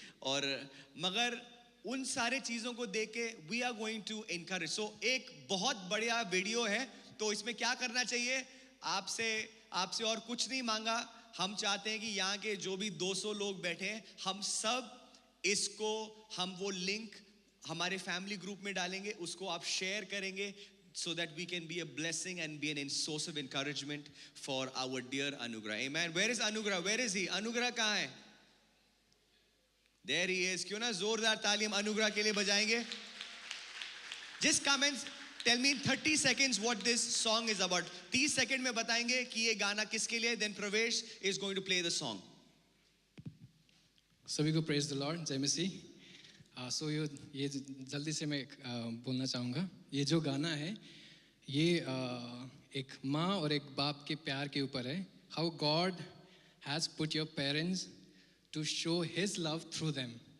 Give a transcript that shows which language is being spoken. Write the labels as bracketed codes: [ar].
[hi] और मगर उन सारे चीज़ों को देख के [en] We are going to encourage. [hi] सो एक बहुत बढ़िया वीडियो है, तो इसमें क्या करना चाहिए? आपसे और कुछ नहीं मांगा। हम चाहते हैं कि यहाँ के जो भी 200 लोग बैठे हैं, हम सब इसको, हम वो लिंक हमारे फैमिली ग्रुप में डालेंगे, उसको आप शेयर करेंगे, [en] so that we can be a blessing and be an source of encouragement for our dear Anugrah. Amen. Where is Anugrah? Where is he? [hi] Anugrah कहाँ है? [en] There he is. [hi] क्यों ना जोरदार ताली हम अनुग्रह के लिए बजाएंगे? [en] Just comments. Tell me in 30 seconds what this song is about. [hi] 30 second में बताएंगे कि ये गाना किसके लिए. [en] Then Pravesh is going to play the song. [hi] सभी को [en] praise the lord, [hi] जय मसीह. सो ये जल्दी से मैं बोलना चाहूँगा. ये जो गाना है ये एक माँ और एक बाप के प्यार के ऊपर है. [en] How God has put your parents to show his love through them.